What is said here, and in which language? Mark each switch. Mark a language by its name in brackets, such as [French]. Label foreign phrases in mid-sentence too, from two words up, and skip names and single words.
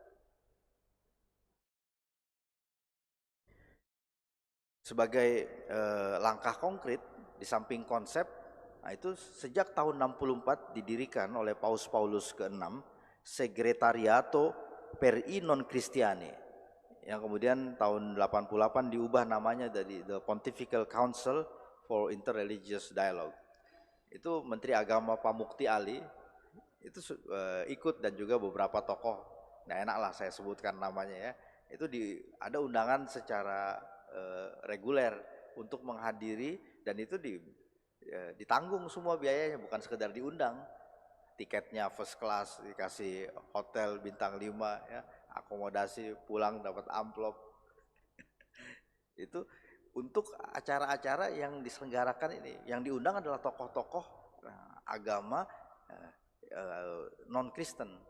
[Indonesian] Sebagai langkah konkret di samping konsep, nah itu sejak tahun 64 didirikan oleh Paus Paulus ke-6 [Italian] Segretariato per i non Christiani, [Indonesian] yang kemudian tahun 88 diubah namanya dari [English] The Pontifical Council for Interreligious Dialogue. [Indonesian] Itu Menteri Agama Pamukti Ali itu ikut, dan juga beberapa tokoh, nggak enak lah saya sebutkan namanya ya, itu ada undangan secara reguler untuk menghadiri, dan itu ditanggung semua biayanya, bukan sekedar diundang. Tiketnya [English] first class, [Indonesian] dikasih hotel bintang 5 ya, akomodasi, pulang dapat amplop. Itu untuk acara-acara yang diselenggarakan ini, yang diundang adalah tokoh-tokoh agama non-Kristen.